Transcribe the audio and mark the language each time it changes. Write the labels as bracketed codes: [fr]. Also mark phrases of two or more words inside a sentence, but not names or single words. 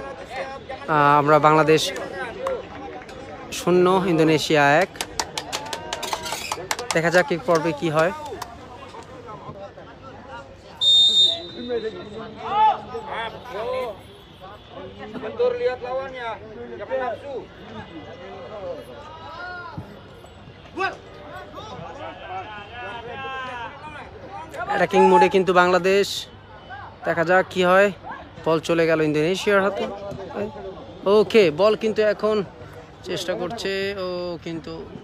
[bn] আমরা বাংলাদেশ 0, ইন্দোনেশিয়া 1। দেখা যাক এই পর্বে কি হয়। [id] Lihat lawannya, jangan nafsu. [bn] অ্যাটাকিং মোডে কিন্তু বাংলাদেশ, দেখা যাক কি হয়। বল চলে গেল ইন্দোনেশিয়ার হাতে। ওকে, বল কিন্তু এখন চেষ্টা করছে ও, কিন্তু